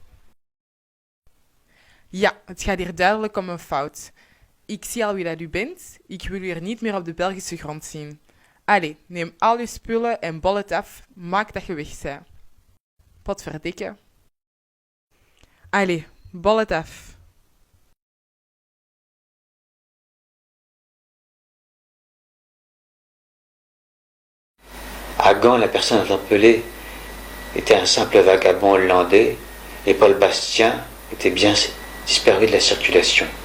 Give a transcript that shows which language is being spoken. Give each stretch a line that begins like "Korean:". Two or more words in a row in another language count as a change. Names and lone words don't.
Dutch: Ja, het gaat hier duidelijk om een fout. Ik zie al wie dat u bent. Ik wil u er niet meer op de Belgische grond zien. Allee, neem al je spullen en bol het af. Maak dat je weg bent. Potverdikke. Allee, bol het af.
French: À Gand, la personne interpellée était un simple vagabond hollandais et Paul Bastien était bien disparu de la circulation.